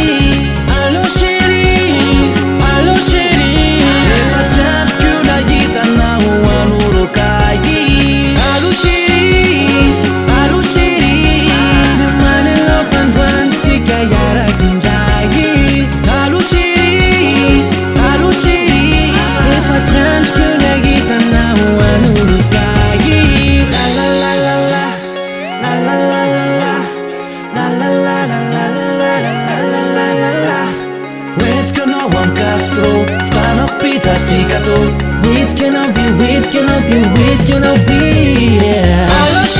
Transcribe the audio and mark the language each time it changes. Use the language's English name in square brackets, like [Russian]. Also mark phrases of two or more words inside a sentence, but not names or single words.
[French] Allo Cherie, [Malagasy] efa tsy androko nahitanao anorokay. [French] Allo Cherie, [Malagasy] rimane anao fandroantsika iaraky-indray. [French] Allo Cherie, [Malagasy] efa tsy androko nahitanao anorokay. La la la la la, la la la la la, la la la la la la la la la. Hoentiko anao amy Castro, fitanako pizza sy gâteau. Hoentiko anao dia, yeah.